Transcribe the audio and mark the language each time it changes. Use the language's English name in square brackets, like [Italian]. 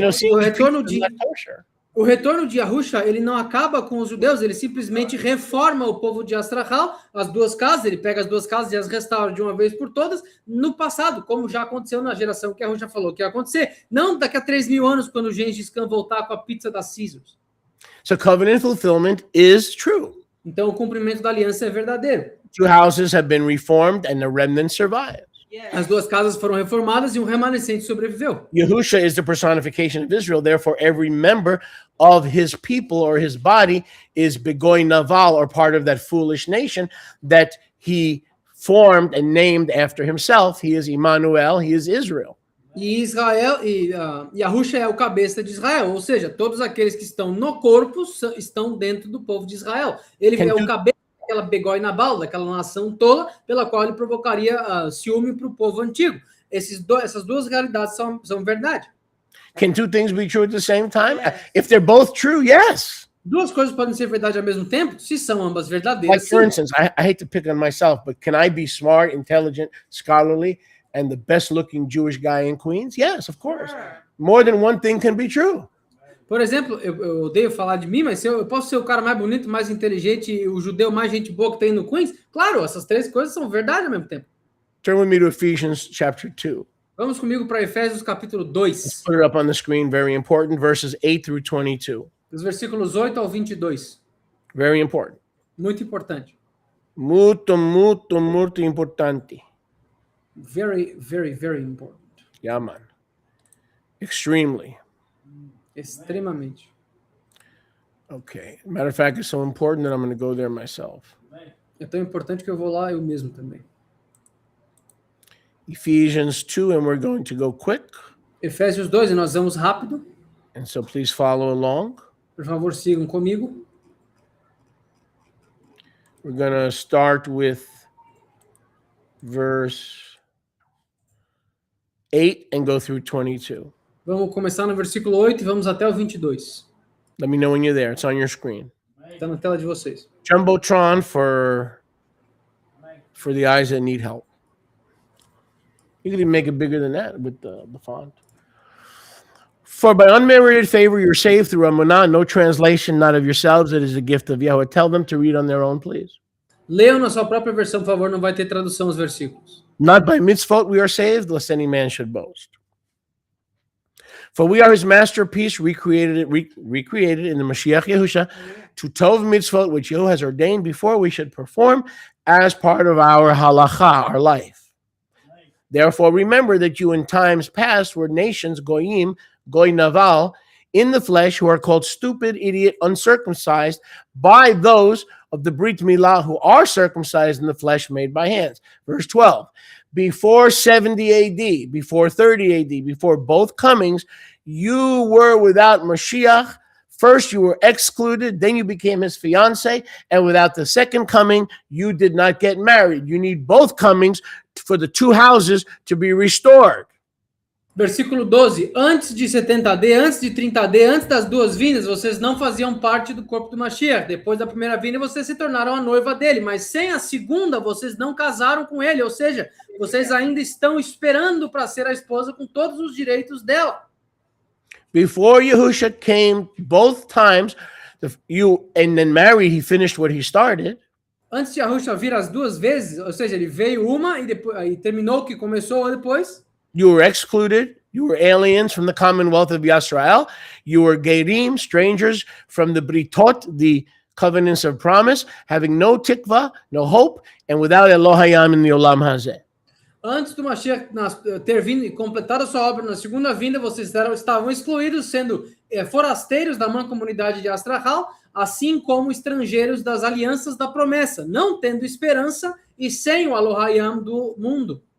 [Portuguese] O retorno de Yahusha, ele não acaba com os judeus, ele simplesmente reforma o povo de Astrahal, as duas casas, ele pega as duas casas e as restaura de uma vez por todas, no passado, como já aconteceu na geração que Yahusha falou que ia acontecer, não daqui a 3.000 anos, quando o Gengis Khan voltar com a pizza da Caesars. [English] So covenant fulfillment is true. [Portuguese] Então o cumprimento da aliança é verdadeiro. [English] Two houses have been reformed and the remnant survives. [Portuguese] As duas casas foram reformadas e um remanescente sobreviveu. [English] Yahusha is the personification of Israel. Therefore, every member of his people or his body is Begoy Naval, or part of that foolish nation that he formed and named after himself. He is Emmanuel. He is Israel. [Portuguese] E Yahusha é o cabeça de Israel, ou seja, todos aqueles que estão no corpo estão dentro do povo de Israel. Ele é o cabeça daquela Begói Nabal, daquela nação tola, pela qual ele provocaria ciúme para o povo antigo. Essas duas realidades são verdade. [English] Can two things be true at the same time? If they're both true, yes. [Portuguese] Duas coisas podem ser verdade ao mesmo tempo, se são ambas verdadeiras. [English] Like, for instance, I hate to pick on myself, but can I be smart, intelligent, scholarly, and the best-looking Jewish guy in Queens? Yes, of course. More than one thing can be true. [Portuguese] Por exemplo, eu odeio falar de mim, mas eu posso ser o cara mais bonito, mais inteligente, e o judeu mais gente boa que tem no Queens? Claro, essas três coisas são verdade ao mesmo tempo. [English] Turn with me to Ephesians chapter 2. [Portuguese] Vamos comigo para Efésios capítulo 2. [English] Let's put it up on the screen, very important, verses 8 through 22. [Portuguese] Dos versículos 8 ao 22. [English] Very important. [Portuguese] Muito importante. Muito, muito, muito importante. [English] Very, very, very important. Yeah, man. Extremely. [Portuguese] Extremamente. [English] Okay. Matter of fact, it's so important that I'm going to go there myself. [Portuguese] É tão importante que eu vou lá eu mesmo também. [English] Ephesians 2, and we're going to go quick. [Portuguese] Efésios 2, e nós vamos rápido. [English] And so please follow along. [Portuguese] Por favor, sigam comigo. [English] We're going to start with verse 8 and go through 22. [Portuguese] Vamos começar no versículo 8 e vamos até o 22. [English] Let me know when you're there. It's on your screen. [Portuguese] Está na tela de vocês. [English] Jumbotron for the eyes that need help. You could even make it bigger than that with the font. For by unmerited favor you're saved through Amunah, no translation, not of yourselves, it is a gift of Yahweh. Tell them to read on their own, please. [Portuguese] Leiam na sua própria versão, por favor, não vai ter tradução os versículos. [English] Not by mitzvot we are saved, lest any man should boast. For we are his masterpiece, recreated in the Mashiach Yahusha, to tov mitzvot, which Yahuwah has ordained before we should perform as part of our halacha, our life. Therefore, remember that you in times past were nations, goyim, goy naval, in the flesh, who are called stupid, idiot, uncircumcised, by those of the Brit Milah who are circumcised in the flesh made by hands. Verse 12, before 70 AD, before 30 AD, before both comings, you were without Mashiach. First, you were excluded, then you became his fiancé, and without the second coming, you did not get married. You need both comings for the two houses to be restored. [Portuguese] Versículo 12. Antes de 70D, antes de 30D, antes das duas vindas, vocês não faziam parte do corpo do Mashiach. Depois da primeira vinda, vocês se tornaram a noiva dele. Mas sem a segunda, vocês não casaram com ele. Ou seja, vocês ainda estão esperando para ser a esposa com todos os direitos dela. [English] Before Yahusha came both times, and then married, he finished what he started. [Portuguese] Antes de Yahusha vir as duas vezes, ou seja, ele veio uma e depois aí terminou o que começou depois. [English] You were excluded. You were aliens from the commonwealth of Yisrael. You were Gerim, strangers from the Britot, the covenants of promise, having no tikva, no hope, and without Elohayam in the Olam Hazeh. [Portuguese] Antes do Mashiach ter vindo e completado a sua obra na segunda vinda, vocês estavam excluídos, sendo forasteiros da mancomunidade de Astrahal, assim como estrangeiros das alianças da promessa, não tendo esperança e sem o Elohayam do mundo.